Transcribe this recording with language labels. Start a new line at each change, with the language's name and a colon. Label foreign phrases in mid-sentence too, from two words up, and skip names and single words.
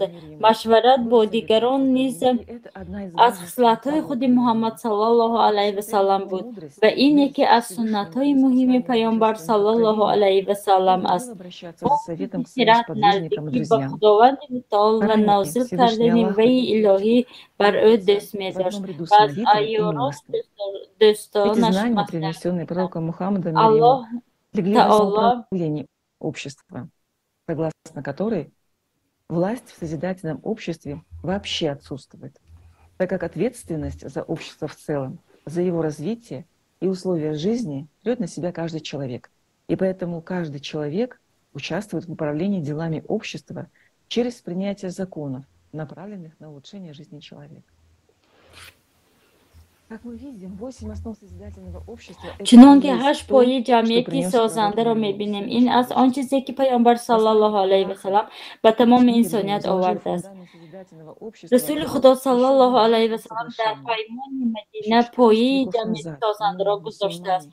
Persian: مشورت با دیگران نیز از خصلت‌های خود محمد
Arabic: صلی الله علیه و سلم
Persian: بود و این یکی از سنت‌های مهم پیامبر
Arabic: صلی الله علیه و سلم
Persian: است. سیرت نزدیکی به خداوند متعال و نازل کردن وحی الهی بر او دست می‌داشت و از عیاران دوستانش
Arabic: الله تعالی
Russian: согласно которой власть в созидательном обществе вообще отсутствует, так как ответственность за общество в целом, за его развитие и условия жизни берет на себя каждый человек. И поэтому каждый человек участвует в управлении делами общества через принятие законов, направленных на улучшение жизни человека.
Persian: چنانکه 8 پایه جمعیتی سازنده را می‌بینیم. این از آن چیزی که پیامبر
Arabic: صلی الله علیه و سلم
Persian: به تمام انسانیت آورده است. رسول خدا
Arabic: صلی الله علیه و سلم
Persian: در پیمان مدینه پایه جمعیت سازنده را گذاشته است.